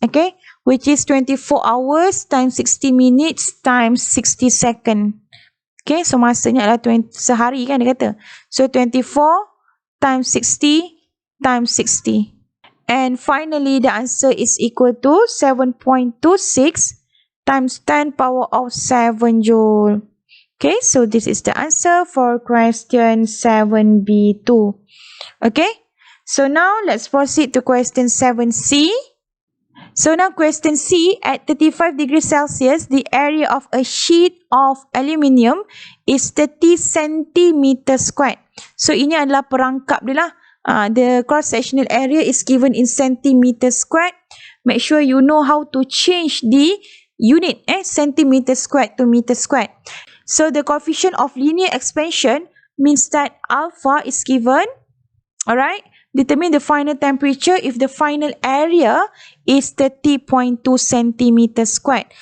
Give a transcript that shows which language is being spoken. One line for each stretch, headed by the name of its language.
English: Okay, which is 24 hours times 60 minutes times 60 second.
Malay: Okay, so masanya adalah sehari kan dia kata.
English: So 24 times 60 times 60. And finally, the answer is equal to 7.26 times 10 power of 7 joule. Okay, so this is the answer for question 7B2. Okay, so now let's proceed to question 7C. So now question C, at 35 degrees Celsius, the area of a sheet of aluminium is 30 centimeter squared.
Malay: So ini adalah perangkap dia lah.
English: The cross-sectional area is given in centimeter squared. Make sure you know how to change the unit, centimeter squared to meter squared. So the coefficient of linear expansion means that alpha is given. Alright, determine the final temperature if the final area is 30.2 centimeter squared.